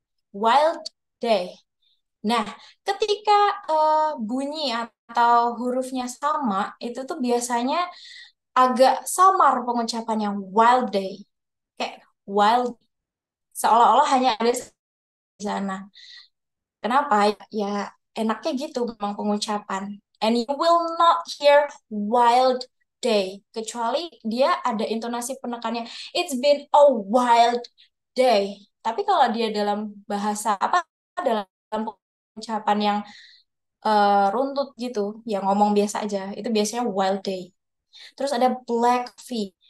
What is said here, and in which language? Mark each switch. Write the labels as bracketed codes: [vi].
[id] Wild day. Nah, ketika bunyi atau hurufnya sama, itu tuh biasanya agak samar pengucapannya wild day. Kayak wild, seolah-olah hanya ada di sana. Kenapa? Ya enaknya gitu memang pengucapan. [en] And you will not hear wild day. [id] Kecuali dia ada intonasi penekannya. [en] It's been a wild day. [id] Tapi kalau dia dalam bahasa apa, dalam pengucapan yang runtut gitu, ya ngomong biasa aja. Itu biasanya wild day. Terus ada black coffee.